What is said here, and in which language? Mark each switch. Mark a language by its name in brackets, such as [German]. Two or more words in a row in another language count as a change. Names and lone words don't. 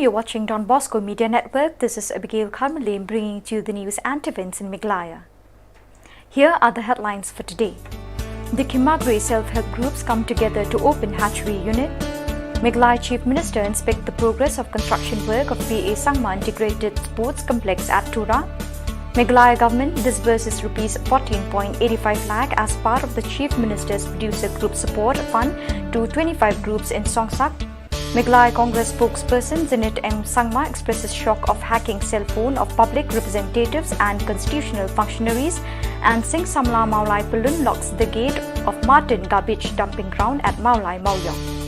[English] You're watching Don Bosco Media Network. This is Abigail Carmelim bringing to you the news and events in Meghalaya. Here are the headlines for today. The Kimagri self-help groups come together to open hatchery unit. Meghalaya Chief Minister inspect the progress of construction work of PA Sangma Integrated Sports Complex at Tura. Meghalaya government disburses Rs 14.85 lakh as part of the Chief Minister's Producer Group Support Fund to 25 groups in Songsak. Meghalaya Congress spokesperson Zinit M. Sangma expresses shock of hacking cell phone of public representatives and constitutional functionaries, and Singh Samla Maulai Pulun locks the gate of Martin garbage dumping ground at Maulai Mauyong.